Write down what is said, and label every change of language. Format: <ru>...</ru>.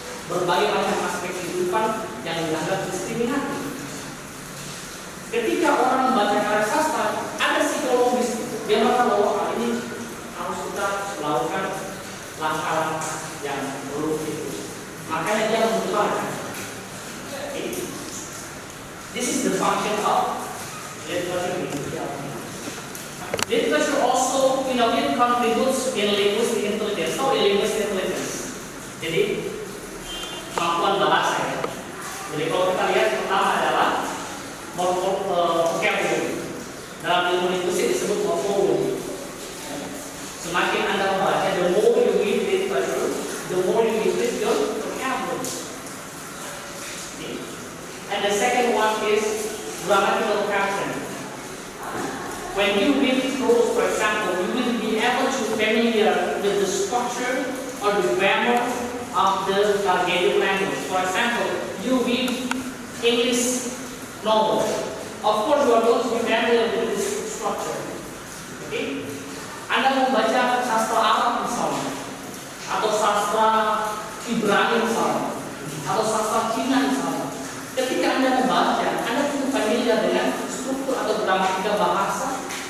<id>berbagai macam aspek kehidupan yang dianggap diskriminatif. Ketika orang membaca karya sastra, ada psikologis, dia merasa bahwa hal ini harus kita melakukan langkah-langkah yang perlu itu. Makanya dia membaca. Okay.</id> <en>This is the function of literature. Literature also, it contributes in linguistic intelligence. So, in linguistic intelligence.</en> <id>Jadi, kemampuan bahasa ya. Jadi, kalau kita lihat pertama adalah vocabulary. Dalam ilmu linguistik disebut morphology. Semakin Anda membaca,</id> <en>the more you read literature, the more you increase your vocabulary. Okay. And the second one is grammatical pattern. When you read prose, for example, you will be able to familiar with the structure or the grammar of the targeted language. For example, you read English novel. Of course, you are going to be familiar with this structure. Okay?</en> <id>Anda membaca sastra Arab misalnya, atau sastra Ibrani misalnya, atau sastra Cina misalnya. Ketika Anda membaca, Anda cukup familiar dengan struktur atau gramatika bahasa.</id>